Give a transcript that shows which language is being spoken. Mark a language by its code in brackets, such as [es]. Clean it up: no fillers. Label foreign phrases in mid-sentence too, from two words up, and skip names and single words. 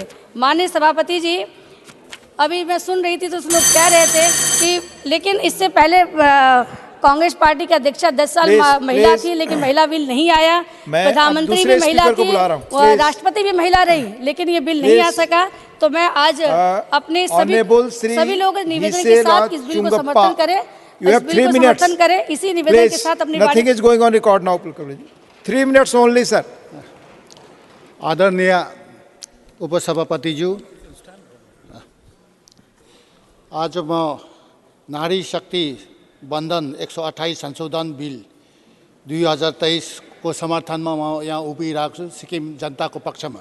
[hi] माननीय सभापति जी, अभी मैं सुन रही थी तो लोग कह रहे थे कि लेकिन इससे पहले कांग्रेस पार्टी की अध्यक्षा 10 साल महिला थी, लेकिन महिला बिल नहीं आया। प्रधानमंत्री भी महिला थी, राष्ट्रपति भी महिला रही, लेकिन ये बिल नहीं आ सका। तो मैं आज अपने सभी लोग निवेदन के साथ इस बिल को समर्थन करें, समर्थन करें। इसी निवेदन के साथ अपनी [en] Nothing is going on record now, 3 minutes only sir. [ne] आदरणीय उपसभापतिज्यू, आज म नारी शक्ति बन्धन 128 संशोधन बिल 2023 को समर्थनमा म यहाँ उभिरहेको छु सिक्किम जनताको पक्षमा।